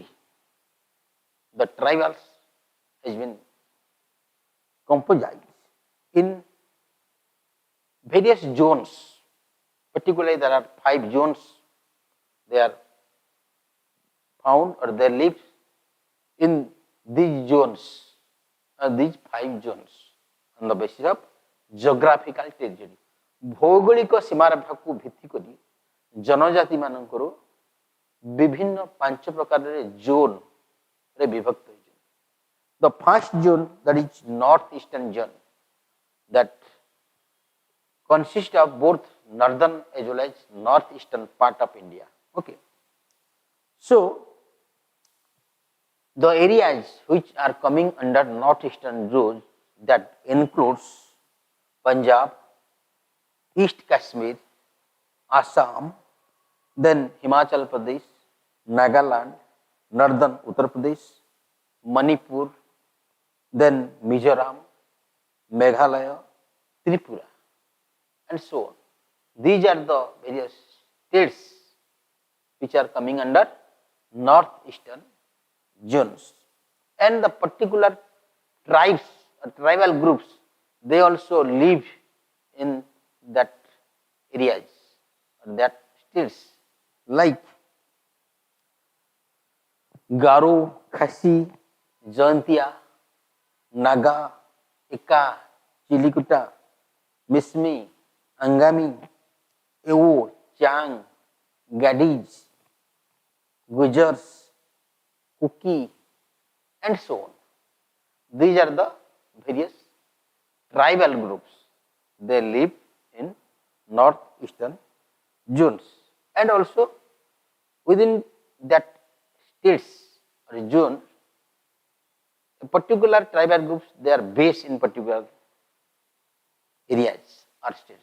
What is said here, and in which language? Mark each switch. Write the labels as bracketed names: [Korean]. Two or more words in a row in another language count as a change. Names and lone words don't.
[English] The tribals has been composed in various zones. Particularly, there are 5 zones. They are found or they live in these zones, these 5 zones, on the basis of geographical territory. [Odia] ଭୌଗୋଳିକ ସୀମାରେଖା କୁ ଭିତ୍ତି କରି ଜନଜାତି ମାନଙ୍କର ବିଭିନ୍ନ 5 ପ୍ରକାର ଜୋନ ରେ ବିଭକ୍ତ ହୋଇଛି. [English] The first zone, that is northeastern zone, that consists of both northern as well as northeastern part of India. Okay. So the areas which are coming under northeastern zone, that includes Punjab, East Kashmir, Assam, then Himachal Pradesh, Nagaland, northern Uttar Pradesh, Manipur, then Mizoram, Meghalaya, Tripura, and so on. These are the various states which are coming under northeastern zones. And the particular tribes or tribal groups, they also live in that areas or that states, like Garo, Khasi, Jaintia, Naga, Eka, Chilikuta, Mismi, Angami, Ewo, Chang, Gadis, Gujars, Kuki, and so on. These are the various tribal groups. They live in northeastern zones, and also within that states or zone, particular tribal groups, they are based in particular areas or states.